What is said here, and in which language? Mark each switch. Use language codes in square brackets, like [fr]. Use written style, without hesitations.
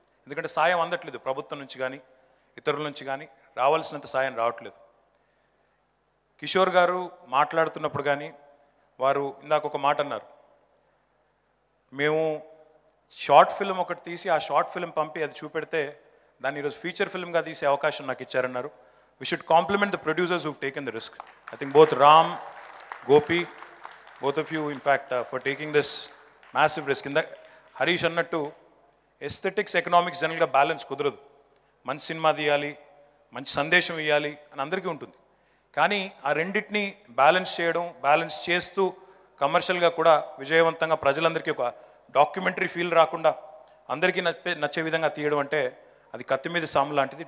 [te] ఎందుకంటే సాయం అందట్లేదు, ప్రభుత్వం నుంచి కానీ ఇతరుల నుంచి కానీ రావాల్సినంత సాయం రావట్లేదు. కిషోర్ గారు మాట్లాడుతున్నప్పుడు కానీ వారు ఇందాక ఒక మాట అన్నారు, మేము షార్ట్ ఫిల్మ్ ఒకటి తీసి ఆ షార్ట్ ఫిల్మ్ పంపి అది చూపెడితే దాన్ని ఈరోజు ఫీచర్ ఫిల్మ్గా తీసే అవకాశం నాకు ఇచ్చారన్నారు. [en] We should compliment the producers who've taken the risk. I think both Ram, Gopi, both of you in fact for taking this massive risk. [te] In the Harish annattu aesthetics economics general ga balance kudradu. మంచి cinema తీయాలి, మంచి సందేశం ఇవ్వాలి అని అందరికీ ఉంటుంది. కానీ ఆ రెండింటిని బ్యాలెన్స్ చేస్తూ కమర్షియల్గా కూడా విజయవంతంగా ప్రజలందరికీ ఒక డాక్యుమెంటరీ ఫీల్ రాకుండా అందరికీ నచ్చే విధంగా తీయడం అంటే అది కత్తి మీద సాము లాంటిది.